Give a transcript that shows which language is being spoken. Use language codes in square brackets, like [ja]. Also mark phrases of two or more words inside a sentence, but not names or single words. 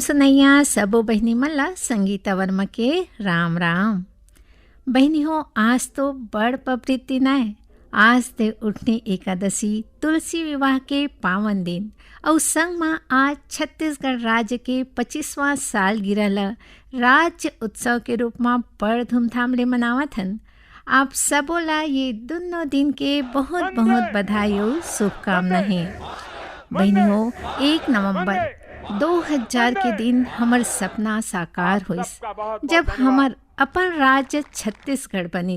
[hne] सुनैया सबो बहनी मल्ला संगीता वर्मा के राम राम। बहनी हो आज तो बड़ पवित्र दिन आए। आज ते उठनी एकादशी तुलसी विवाह के पावन दिन और संग में आज छत्तीसगढ़ राज्य के 25वां साल गिरल राज्य उत्सव के रूप में बड़ धूमधाम ले मनावत हन। आप सबोला ये दोनों दिन के बहुत बहुत बधाई और शुभकामना है। बहनियों 1 नवंबर 2000 के दिन हमर सपना साकार होइस जब हमर अपन राज्य छत्तीसगढ़ बनिस।